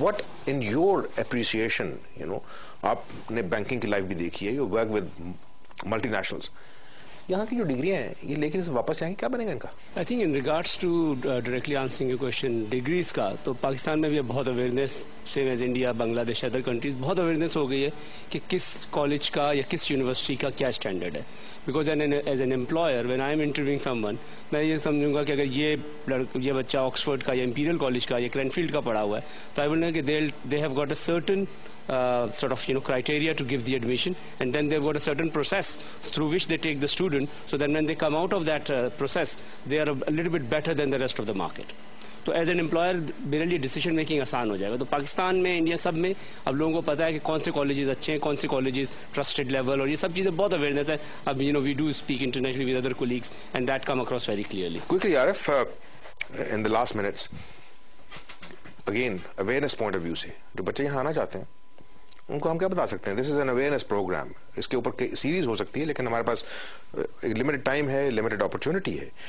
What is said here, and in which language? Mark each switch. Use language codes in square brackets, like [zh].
[en] what in your appreciation [ur] آپ نے banking کی لائف بھی دیکھی ہے, [en] you work with multinationals, [ur] یہاں کی جو ڈگریاں ہیں یہ لے کے واپس جائیں گے, کیا بنے گا ان کا؟ [en] I think in regards to directly answering your question [ur] degrees کا, تو پاکستان میں بھی بہت اویئرنیس سیم ایز انڈیا, بنگلہ دیش, ادر کنٹریز, بہت اویئرنیس ہو گئی ہے کہ کس کالج کا یا کس یونیورسٹی کا کیا اسٹینڈرڈ ہے. [en] because as an employer when I am interviewing someone, [ur] میں یہ سمجھوں گا کہ اگر یہ بچہ آکسفورڈ کا یا امپیریل کالج کا یا کرینفیلڈ کا پڑھا ہوا ہے تو [en] I will know کہ they have got a certain sort of criteria to give the admission, and then they've got a certain process through which they take the student, so then when they come out of that process they are a little bit better than the rest of the market. [ur] تو [en] as an employer [ur] میرے لیے decision making آسان ہو جائے گا. تو پاکستان میں, India سب میں اب لوگوں کو پتا ہے کہ کون سے کالجز اچھے ہیں, کون سے کالجز ٹرسٹڈ لیول, اور یہ سب چیزیں بہت اویئرنیس ہے. [en] اب we do speak internationally with other colleagues and that come across very clearly. Quickly, Arif, in the last minutes, again, awareness point of view [ur] سے جو بچے یہاں آنا چاہتے ہیں ان کو ہم کیا بتا سکتے ہیں؟ [en] This is an awareness programme. [ur] اس کے اوپر سیریز ہو سکتی ہے لیکن ہمارے پاس لمیٹڈ ٹائم ہے, لمیٹڈ اپرچونٹی ہے.